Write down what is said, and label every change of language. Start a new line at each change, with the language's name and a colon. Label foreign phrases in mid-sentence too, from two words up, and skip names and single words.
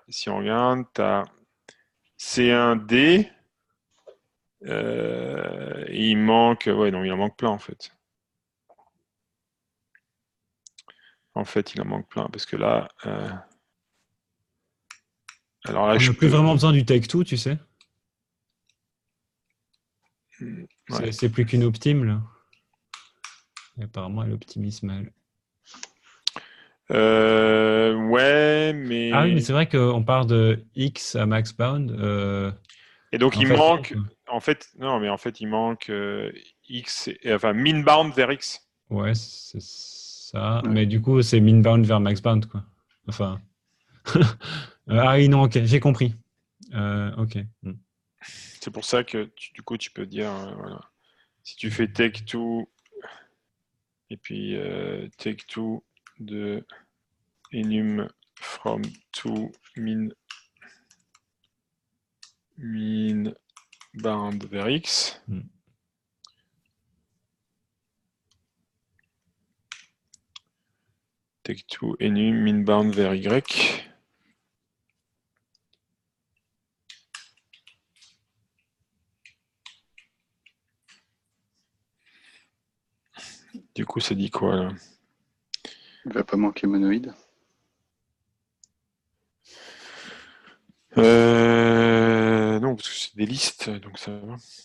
French: Si on regarde, tu as C1D. Il manque. Ouais, non, il en manque plein en fait. En fait, il en manque plein parce que là. Alors là, On n'a plus vraiment besoin du
English: take-two,
French: tu sais. Ouais. C'est plus qu'une optime, là. Et apparemment, elle optimise mal. Ouais, mais. Ah oui, mais c'est vrai qu'on part de X à
English: max bound.
French: Et donc, en il fait, manque. non, En fait, non, mais en fait, il manque X. Enfin,
English: min bound
French: vers X. ouais, c'est ça. Ouais. Mais du coup, c'est
English: min bound
French: vers
English: max bound,
French: quoi. Enfin. Ah oui, non, ok, j'ai compris. Ok. C'est pour ça que du coup, tu peux dire. Voilà. Si tu fais
English: take two.
French: Et puis
English: take two
French: de
English: enum from to min bound
French: vers X.
English: Take two enum min bound
French: vers Y. Du coup, ça dit quoi là? Il va pas manquer monoïde. Non, parce que c'est des listes, donc ça va.